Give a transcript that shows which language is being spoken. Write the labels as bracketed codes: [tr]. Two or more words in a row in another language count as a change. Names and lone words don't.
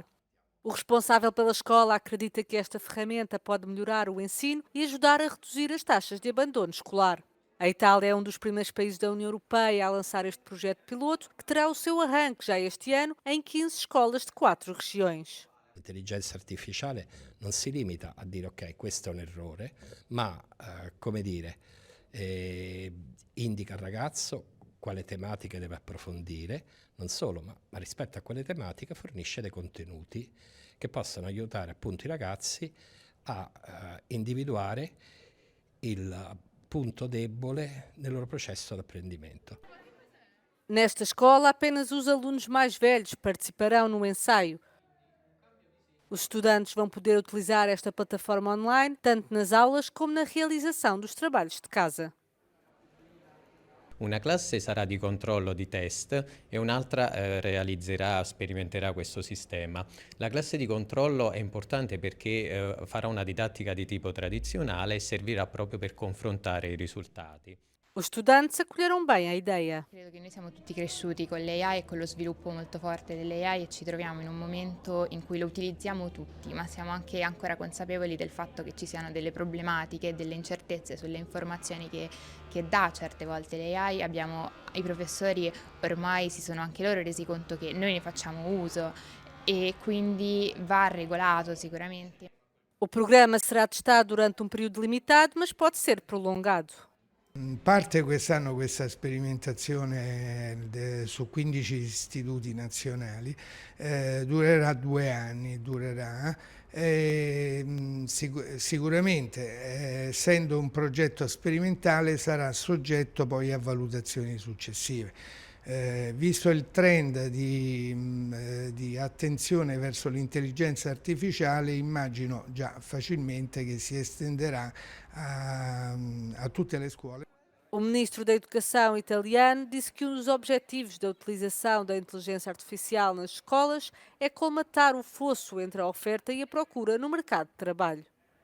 [pt] O responsável pela escola acredita que esta ferramenta pode melhorar o ensino e ajudar a reduzir as taxas de abandono escolar. A Itália é um dos primeiros países da União Europeia a lançar este projeto piloto, que terá o seu arranque já este ano em 15 escolas de 4 regiões. [it] L'intelligenza artificiale non si limita a dire ok, questo è un errore, ma indica al ragazzo quale tematiche deve approfondire, non solo, ma rispetto a quelle tematiche fornisce dei contenuti che possono aiutare appunto i ragazzi a individuare il punto debole nel loro processo di apprendimento. [pt] Nesta escola, apenas os alunos mais velhos participarão no ensaio. Os estudantes vão poder utilizar esta plataforma online, tanto nas aulas como na realização dos trabalhos de casa. [it] Una classe sarà di controllo di test e un'altra realizzerà, sperimenterà questo sistema. La classe di controllo è importante perché farà una didattica di tipo tradizionale e servirà proprio per confrontare i risultati. [pt] Os estudantes acolheram bem a ideia. [it] Credo che noi siamo tutti cresciuti con l'AI e con lo sviluppo molto forte dell'AI e ci troviamo in un momento in cui lo utilizziamo tutti, ma siamo anche ancora consapevoli del fatto che ci siano delle problematiche, delle incertezze sulle informazioni che dà certe volte l'AI. I professori ormai si sono anche loro resi conto che noi ne facciamo uso e quindi va regolato sicuramente. [pt] O programa será testado durante período limitado, mas pode ser prolongado. [it] Parte quest'anno questa sperimentazione su 15 istituti nazionali, durerà 2 anni, sicuramente essendo un progetto sperimentale sarà soggetto poi a valutazioni successive. Visto il trend di attenzione verso l'intelligenza artificiale, immagino già facilmente che si estenderà a tutte le scuole. [pt] O ministro da Educação italiano disse que um dos objetivos da utilização da inteligência artificial nas escolas é colmatar o fosso entre a oferta e a procura no mercado de trabalho.